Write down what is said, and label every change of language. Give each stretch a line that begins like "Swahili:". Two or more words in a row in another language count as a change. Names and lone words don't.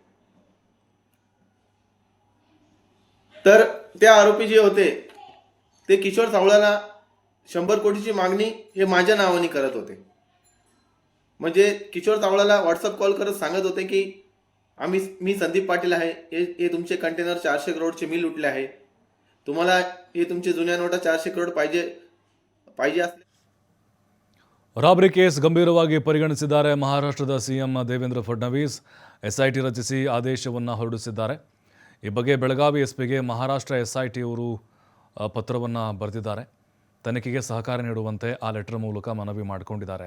Marathi: तर ते आरोपी जे होते ते किशोर सावळ्याला 100 कोटीची मागणी हे माझ्या नावाने करत होते. म्हणजे किशोर सावळ्याला व्हॉट्सअप कॉल करत सांगत होते की मी संदीप पाटील आहे, हे तुमचे कंटेनर 400 करोडचे मी लुटले आहे, तुम्हाला हे तुमचे जुन्या नोटा 400 करोड पाहिजे असले.
Kannada: ರಾಬ್ರಿ ಕೇಸ್ ಗಂಭೀರವಾಗಿ ಪರಿಗಣಿಸಿದ್ದಾರೆ ಮಹಾರಾಷ್ಟ್ರದ ಸಿಎಂ ದೇವೇಂದ್ರ ಫಡ್ನವೀಸ್. SIT ರಚಿಸಿ ಆದೇಶವನ್ನು ಹೊರಡಿಸಿದ್ದಾರೆ. ಈ ಬಗ್ಗೆ ಬೆಳಗಾವಿ ಎಸ್ಪಿಗೆ ಮಹಾರಾಷ್ಟ್ರ SIT ಅವರು ಪತ್ರವನ್ನು ಬರೆದಿದ್ದಾರೆ. ತನಿಖೆಗೆ ಸಹಕಾರ ನೀಡುವಂತೆ ಆ ಲೆಟರ್ ಮೂಲಕ ಮನವಿ ಮಾಡಿಕೊಂಡಿದ್ದಾರೆ.